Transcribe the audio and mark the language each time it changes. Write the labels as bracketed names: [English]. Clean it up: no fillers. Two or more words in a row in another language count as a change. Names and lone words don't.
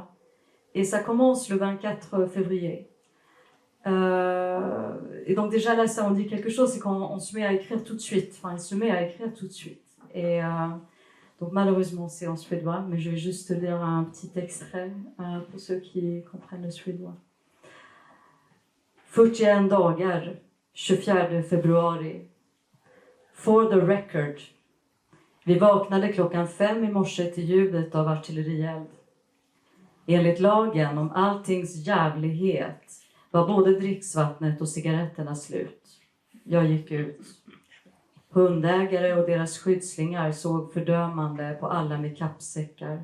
[French] Et ça commence le 24 février. Et donc déjà là, ça en dit quelque chose, c'est qu'on se met à écrire tout de suite. Enfin, il se met à écrire tout de suite. Et donc malheureusement, c'est en suédois, mais je vais juste lire un petit extrait pour ceux qui comprennent le suédois. [Swedish] 41 dagar, 24 februari. [English] For the record. [Swedish] Vi vaknade klockan 5 i morse till ljudet av artillerield. Enligt lagen om alltings jävlighet var både dricksvattnet och cigaretterna slut. Jag gick ut. Hundägare och deras skyddslingar såg fördömande på alla med kappsäckar.